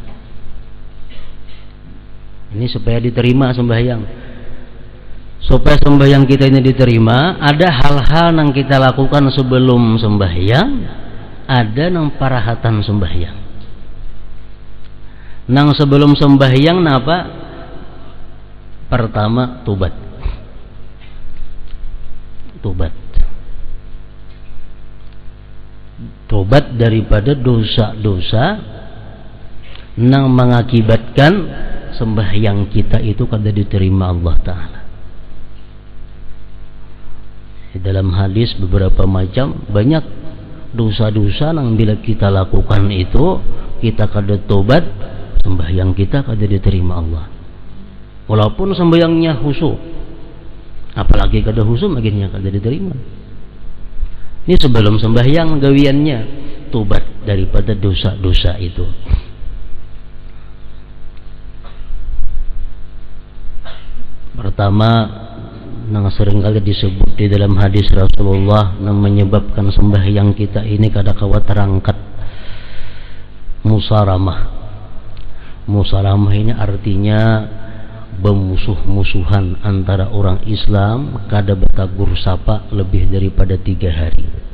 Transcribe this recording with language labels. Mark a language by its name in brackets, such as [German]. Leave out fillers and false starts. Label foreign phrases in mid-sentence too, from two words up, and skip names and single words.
[Indonesian] Ini supaya diterima sembahyang. Supaya sembahyang kita ini diterima, ada hal-hal yang kita lakukan sebelum sembahyang, ada yang parahatan sembahyang. [Banjar] Nang sebelum sembahyang napa? Pertama tobat. Tobat. Tobat daripada dosa-dosa nang mengakibatkan sembahyang kita itu kada diterima Allah Ta'ala. Dalam hadis beberapa macam, banyak dosa-dosa yang bila kita lakukan itu kita kada tobat, sembahyang kita kada diterima Allah. Walaupun sembahyangnya khusyuk, apalagi kada khusyuk akhirnya kada diterima. Ini sebelum sembahyang gawiannya tobat daripada dosa-dosa itu. Pertama, yang seringkali disebut di dalam hadis Rasulullah yang menyebabkan sembahyang kita ini kada kawat terangkat, musaramah. Musaramah ini artinya bermusuh-musuhan antara orang Islam, kada batagur sapa lebih daripada 3 hari.